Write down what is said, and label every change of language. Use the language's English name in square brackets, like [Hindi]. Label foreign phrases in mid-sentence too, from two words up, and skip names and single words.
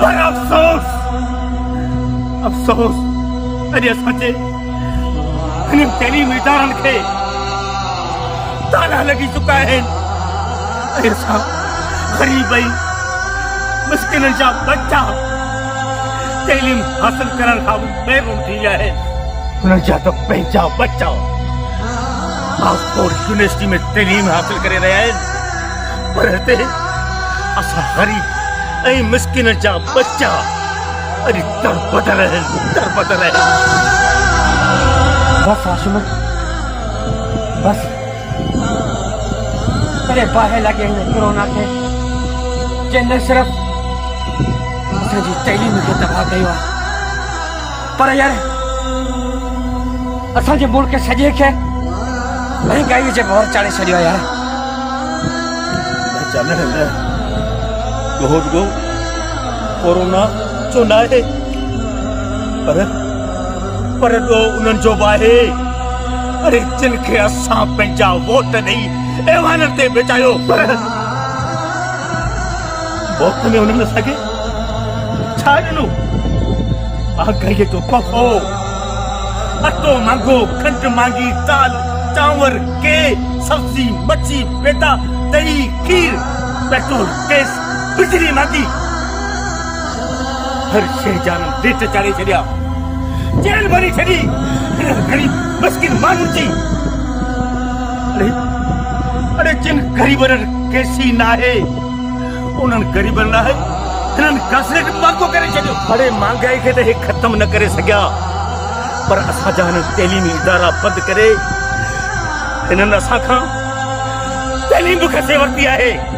[Sindhi] पर अफ़सोस अफ़सोस अॼु असांजे हिन तइलीमी इदारनि खे ताला लॻी चुका आहिनि ऐं असां ग़रीब ऐं मिस्किननि जा बच्चा तइलीम हासिल करण खां महिरूम थी विया आहिनि। उन्हनि जा त पंहिंजा बच्चा ऑक्सफोर्ड यूनिवर्सिटी में तइलीम हासिल करे रहिया आहिनि, पर हिते असां ग़रीब ऐं मिस्किन जा बच्चा अॼु तड़पंदड़ आहिनि। बस आशुमन बस अरे बाहे लगे हिन कोरोना खे जे न सिर्फ़ असांजी तइलीम खे तबाह कयो आहे, पर यार असांजे मुल्क सॼे खे महांगाई जे भौर चाढ़े छॾियो आहे यार। रुॻो कोरोना जो न आहे, पर ॾो उन्हनि जो बि आहे। अरे जिन खे असां पंहिंजा वोट ॾेई ऐवाननि ते बेचायो, पर वोट में उन्हनि असांखे छा ॾिनो? महांगाईअ जो तोहफ़ो, अटो मांगो, खंड मांगी, दाल चांवर के सब्जी मच्छी बेटा दही खीर पेट्रोल गैस बिजली मांगी, हर शइ जा रेट चाढ़े छॾिया, जेल भरी छॾी ग़रीब मिस्किन माण्हुनि जी। अरे जिन ग़रीबनि खे सी न आहे उन्हनि ग़रीबनि लाइ हिननि गैस मांगो करे छॾियो। अरे महांगाई खे त हे ख़तम न करे सघिया, पर असांजा हिन तइलीमी इदारा बंदि करे हिननि असां खां तइलीम बि खसे वरिती आहे।